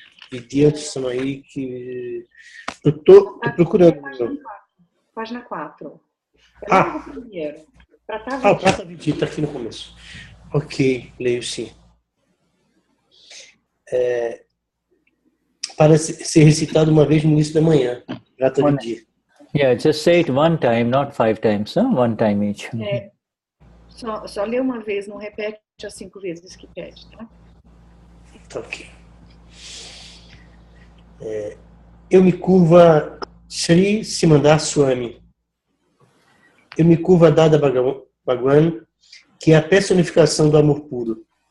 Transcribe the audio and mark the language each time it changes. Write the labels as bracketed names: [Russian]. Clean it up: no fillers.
[Portuguese] Pedi atenção aí que eu tô procurando. Página 4. Ah, primeiro. o Prata Vidhi está aqui no começo. Ok, leio sim. Para ser recitado uma vez no início da manhã. Prata Vidhi. [English] Yeah, just say it one time, not 5 times, huh? One time each. [Portuguese] Só lê uma vez, não repete as 5 vezes que pede, tá? Tá ok. Eu me curvo a Sri Simandar Swami. Eu me curvo a Dada Bhagwan, que é a personificação do amor puro.